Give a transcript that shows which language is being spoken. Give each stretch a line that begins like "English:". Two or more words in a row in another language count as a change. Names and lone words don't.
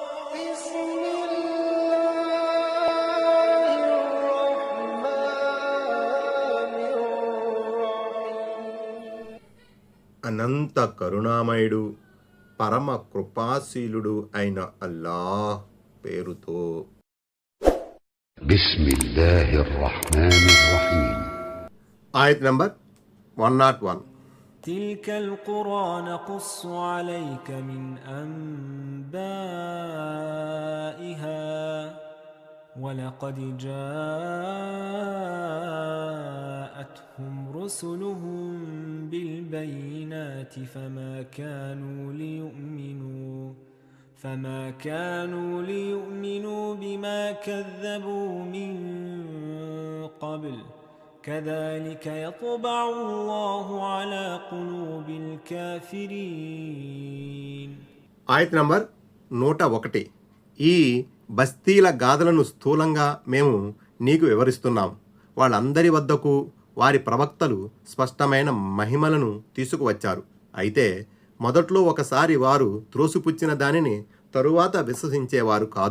Telugu: అనంత కరుణామయుడు పరమ కృపాశీలుడు అయిన అల్లాహ్ పేరుతో. ఆయత్ నంబర్ 101.
Arabic: تلك القرى نقص عليك من أنبائها ولقد جاءتهم رسلهم بالبينات فما كانوا ليؤمنوا بما كذبوا من قبل كذلك يطبع الله على قلوب الكافرين.
Telugu: ఆయత్ నంబర్ 101. ఈ బస్తీల గాథలను స్థూలంగా మేము నీకు వివరిస్తున్నాం. వాళ్ళందరి వద్దకు వారి ప్రవక్తలు స్పష్టమైన మహిమలను తీసుకువచ్చారు. అయితే మొదట్లో ఒకసారి వారు త్రోసిపుచ్చిన దానిని తరువాత విశ్వసించేవారు కాదు.